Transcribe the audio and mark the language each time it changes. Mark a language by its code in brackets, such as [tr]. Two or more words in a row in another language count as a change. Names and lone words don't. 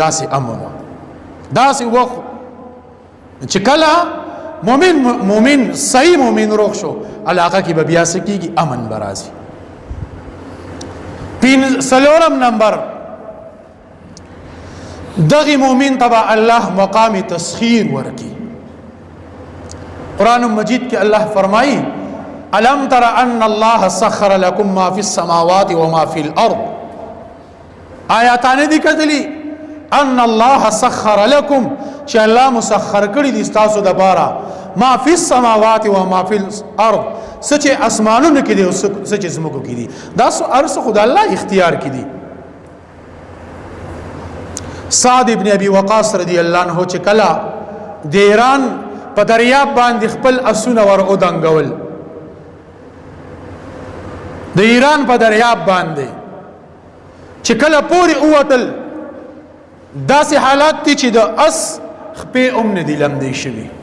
[ps] داسې امن وه، داسې وخت چې کله مؤمن صحیح مؤمن روغ شو علاقه کې به بیا څه کېږي؟ امن به راځي. څلورم نمبر دغه مؤمن ته به الله مقام تسخیر ورکي. قرآن مجید کې الله فرمایي [ar] الم تر ان الله سخر لكم ما في السماوات وما في الارض. [ps] آیاتانه دي کتلی [ar] ان الله سخر لكم [ps] چې الله مسخر کړی دي تاسو د بارا [ar] ما في السماوات وما في الارض، [ps] سچ اسمانونو کې دي او سچ زمکو کې دي. دا ارس خدای الله اختیار کې دي. سعد ابن ابي وقاص [ar] رضی الله عنه [ps] چې کلا د ایران په دریاب باندې خپل اسونه ور اودنګول، د ایران په دریاب باندې چې کله پوری اوتل، داسې حالات دي چې د اس خپې نه دي لمدې شوي.